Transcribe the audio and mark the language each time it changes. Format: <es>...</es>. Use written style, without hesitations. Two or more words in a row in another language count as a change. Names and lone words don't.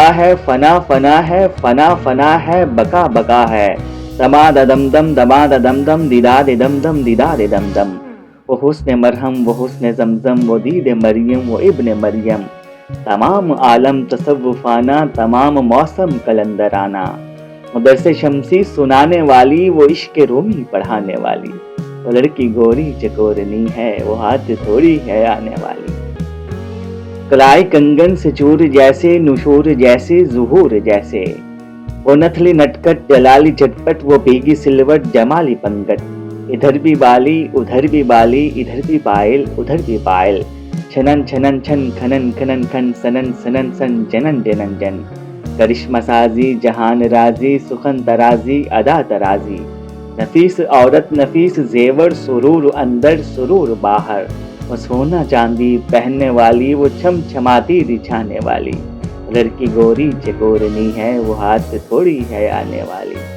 <ur>ہے، فنا فنا ہے، فنا فنا ہے، بقا بقا ہے، دما دم دم دما دم دم، دیدا دم دم دیدا دم دم، وہ حسن مرہم وہ حسن زمزم، وہ دید مریم وہ ابن مریم، تمام عالم تصوفانہ، تمام موسم کلندرانہ، درس شمسی سنانے والی، وہ عشق رومی پڑھانے والی، وہ لڑکی گوری چکورنی ہے، وہ ہاتھ تھوڑی ہے آنے والی۔ کلائی کنگن سے چور جیسے، نشور جیسے، ظہور جیسے، وہ نتھلی نٹکٹ جلالی چٹپٹ، وہ بھیگی سلوٹ جمالی پنگٹ، ادھر بھی بالی ادھر بھی بالی، ادھر بھی پائل ادھر بھی پائل، چھنن چھنن چھن، کھنن کھنن کھن، سنن سنن سن، جنن جنن جن، کرشمہ سازی جہان رازی، سخن ترازی ادا ترازی، نفیس عورت نفیس زیور، سرور اندر سرور باہر، وہ سونا چاندی پہننے والی، وہ چھم چھماتی دکھانے والی، لڑکی گوری چکورنی ہے، وہ ہاتھ تھوڑی ہے آنے والی۔</ur>